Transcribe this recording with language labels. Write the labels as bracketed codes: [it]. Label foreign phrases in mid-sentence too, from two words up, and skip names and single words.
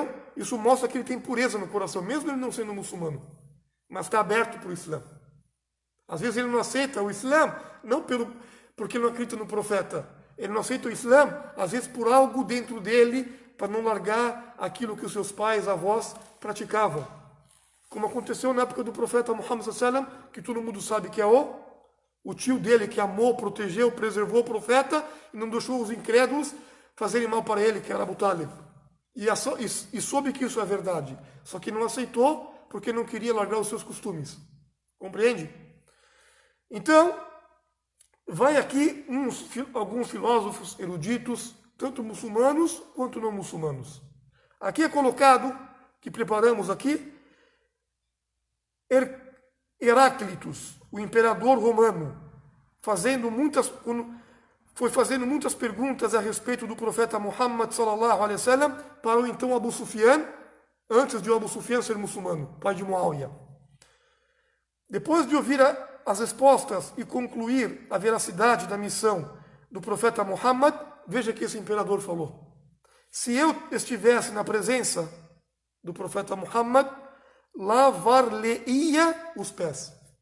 [pt] Isso mostra que ele tem pureza no coração, mesmo ele não sendo muçulmano, mas está aberto para o Islã. Às vezes ele não aceita o Islã, não porque não acredita no profeta. Ele não aceita o Islã, às vezes por algo dentro dele, para não largar aquilo que os seus pais, avós praticavam. Como aconteceu na época do profeta Muhammad [ar] صلى الله عليه وسلم, [pt] que todo mundo sabe que é o tio dele que amou, protegeu, preservou o profeta e não deixou os incrédulos fazerem mal para ele, que era Abu Talib. E soube que isso é verdade, só que não aceitou porque não queria largar os seus costumes. Compreende? Então, vai aqui alguns filósofos eruditos, tanto muçulmanos quanto não muçulmanos. Aqui é colocado, que preparamos aqui, Heráclitos, o imperador romano, foi fazendo muitas perguntas a respeito do profeta Muhammad [ar] صلى الله عليه وسلم [pt] para o então Abu Sufyan, antes de o Abu Sufyan ser muçulmano, pai de Muawiyah. Depois de ouvir as respostas e concluir a veracidade da missão do profeta Muhammad, veja que esse imperador falou: se eu estivesse na presença do profeta Muhammad, lavar-lhe-ia os pés.